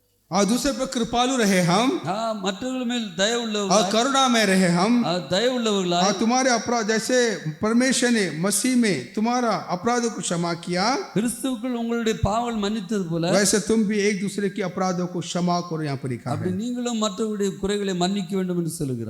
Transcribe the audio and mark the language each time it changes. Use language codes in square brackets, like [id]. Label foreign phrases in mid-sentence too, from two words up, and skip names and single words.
[hi] और दूसरे पर कृपालु रहे हम [ta] மற்றவர்கள் மேல் தயவுள்ள [hi] और करुणा में रहे हम [ta] தயவுள்ளவர்களாய் [hi] और तुम्हारे अपराध जैसे परमेश्वर ने मसीह में तुम्हारा अपराधों को क्षमा किया [ta] கிறிஸ்துவுக்குள் உங்களுடைய பாவங்கள் மன்னித்தது போல [hi] वैसे तुम भी एक दूसरे के अपराधों को क्षमा करो यहाँ पर लिखा है। [ta] அப்படி நீங்களும் மற்றவருடைய குறைகளை மன்னிக்க வேண்டும் என்று சொல்லுகிறார்।